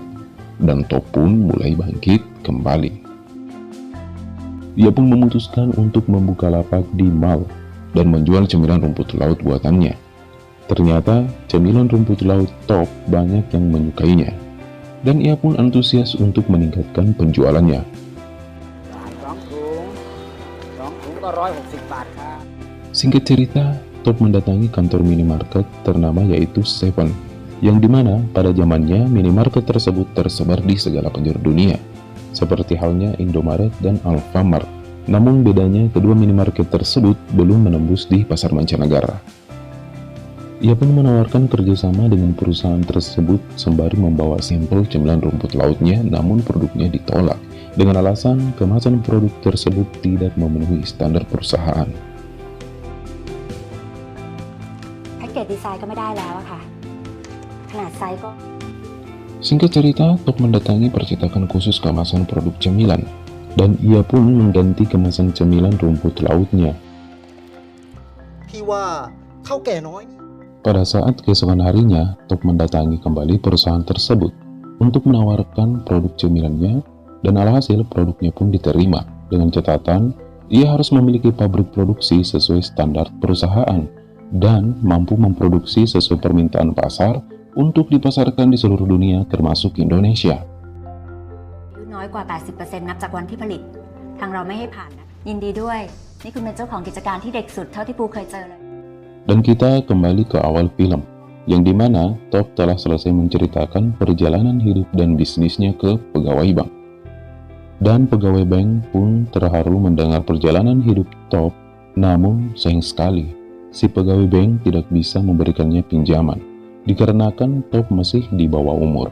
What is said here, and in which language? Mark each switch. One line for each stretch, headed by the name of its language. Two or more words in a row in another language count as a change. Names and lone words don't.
Indonesian: Dan Top pun mulai bangkit kembali. Ia pun memutuskan untuk membuka lapak di mall dan menjual cemilan rumput laut buatannya. Ternyata cemilan rumput laut Top banyak yang menyukainya, dan ia pun antusias untuk meningkatkan penjualannya.
Thai: 2 ถุงก็160 บาทครับ
Indonesian: Singkat cerita, Top mendatangi kantor minimarket ternama yaitu Seven, yang dimana pada zamannya minimarket tersebut tersebar di segala penjuru dunia, seperti halnya Indomaret dan Alfamart. Namun bedanya kedua minimarket tersebut belum menembus di pasar mancanegara. Ia pun menawarkan kerjasama dengan perusahaan tersebut sembari membawa sampel cemilan rumput lautnya, namun produknya ditolak dengan alasan kemasan produk tersebut tidak memenuhi standar perusahaan.
English: package design
Thai: ก็ไม่ได้แล้วอะค่ะ ขนาดไซส์ก็
Indonesian: Singkat cerita, Top mendatangi percetakan khusus kemasan produk cemilan, dan ia pun mengganti kemasan cemilan rumput lautnya.
Thai: พี่ว่าเท่าแก่น้อยนี่
Indonesian: Pada saat keesokan harinya, Top mendatangi kembali perusahaan tersebut untuk menawarkan produk cemilannya, dan alhasil produknya pun diterima dengan catatan ia harus memiliki pabrik produksi sesuai standar perusahaan dan mampu memproduksi sesuai permintaan pasar untuk dipasarkan di seluruh dunia termasuk Indonesia.
Thai: อายุน้อยกว่า 80% นับจากวันที่ผลิต ทางเราไม่ให้ผ่านนะ ยินดีด้วย นี่คุณเป็นเจ้าของกิจการที่เด็กสุดเท่าที่ปูเคยเจอเลย
Indonesian: Dan kita kembali ke awal film, yang dimana Top telah selesai menceritakan perjalanan hidup dan bisnisnya ke pegawai bank. Dan pegawai bank pun terharu mendengar perjalanan hidup Top, namun sayang sekali, si pegawai bank tidak bisa memberikannya pinjaman, dikarenakan Top masih di bawah umur.